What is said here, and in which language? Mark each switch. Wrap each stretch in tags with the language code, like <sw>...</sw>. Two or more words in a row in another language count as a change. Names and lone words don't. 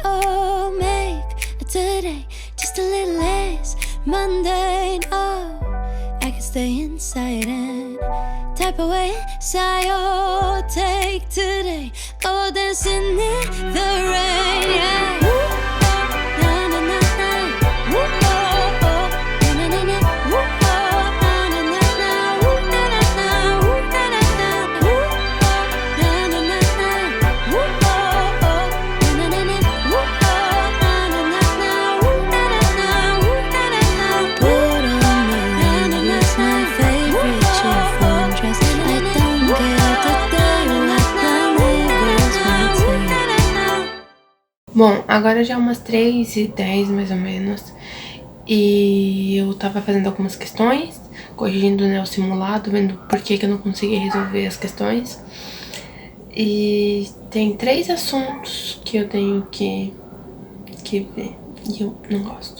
<en>Oh, make today just a little less mundane. Oh, I could stay inside and type away inside. Oh, take today, go dancing in the rain. Yeah. Woo, oh, na na na na. Woo, oh, oh, na na na. Woo, oh, na na na na. Woo, na na na. Woo, na na na. Woo, oh, na na na na. Woo, oh, oh, na na na. Woo, oh, na na na na. Woo, na na na. Woo, na na na. Put on my rain boots, my favorite chiffon dress. I don't care today what the neighbors might say.</en> <pt>Bom, agora já é umas 3h10 mais ou menos, e eu tava fazendo algumas questões, corrigindo, né, o simulado, vendo por que eu não consegui resolver as questões. E tem 3 assuntos que eu tenho que ver, e eu não gosto.</pt>